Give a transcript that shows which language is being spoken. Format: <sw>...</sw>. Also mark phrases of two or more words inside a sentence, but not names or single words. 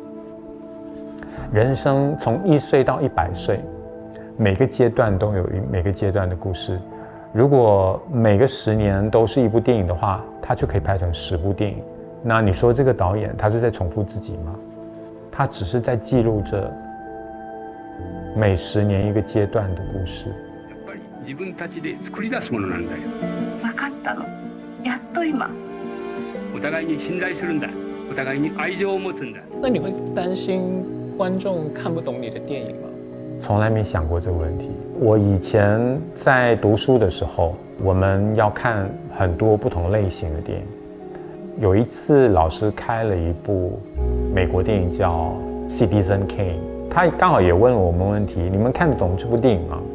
<zh>人生从1岁到100岁，每个阶段都有每个阶段的故事。如果每个10年都是一部电影的话，他就可以拍成10部电影。那你说这个导演他是在重复自己吗？他只是在记录着每10年一个阶段的故事。</zh> <ja>やっぱり自分たちで作り出すものなんだよ。分かったの。やっと今。お互いに信頼するんだ。お互いに愛情を持つんだ。</ja> <zh>那你会担心观众看不懂你的电影吗？从来没想过这个问题。我以前在读书的时候，我们要看很多不同类型的电影。有一次老师开了一部美国电影叫《Citizen Kane》，他刚好也问了我们问题：你们看得懂这部电影吗？</zh>